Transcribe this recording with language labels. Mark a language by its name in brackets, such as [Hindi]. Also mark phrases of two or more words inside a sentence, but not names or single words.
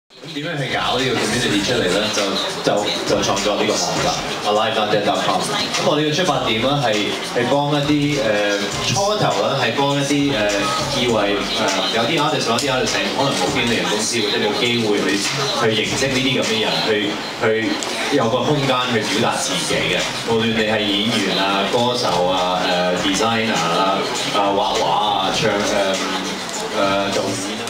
[Cantonese] 點樣去搞呢個 community 出嚟咧？就創作呢個網站 alive.dead.com。咁我哋嘅出發點咧係幫一啲初頭咧係幫一啲以為有啲 artist 可能冇經理人公司或者冇機會去認識呢啲咁嘅人，去有個空間去表達自己嘅。無論你係演員啊、歌手啊、designer 啦、畫畫啊、唱導演啊。